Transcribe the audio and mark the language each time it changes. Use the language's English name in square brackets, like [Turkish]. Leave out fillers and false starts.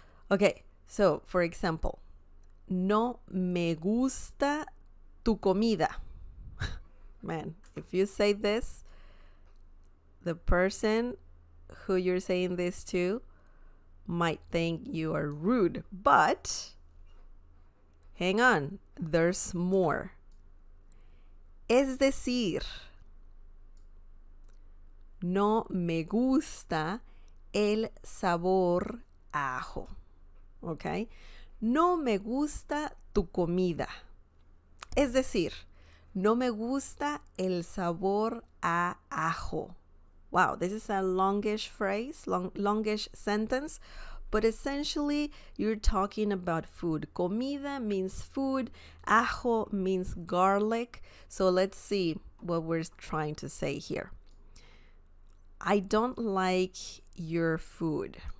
[English] Okay, so for example, [Spanish] no me gusta tu comida. [English] Man, if you say this, the person who you're saying this to might think you are rude, but hang on, there's more. [Spanish] Es decir, no me gusta el sabor a ajo. Okay? No me gusta tu comida. Es decir, no me gusta el sabor a ajo. [English] Wow, this is a longish phrase, longish sentence, but essentially you're talking about food. Comida means food, ajo means garlic. So let's see what we're trying to say here. I don't like your food.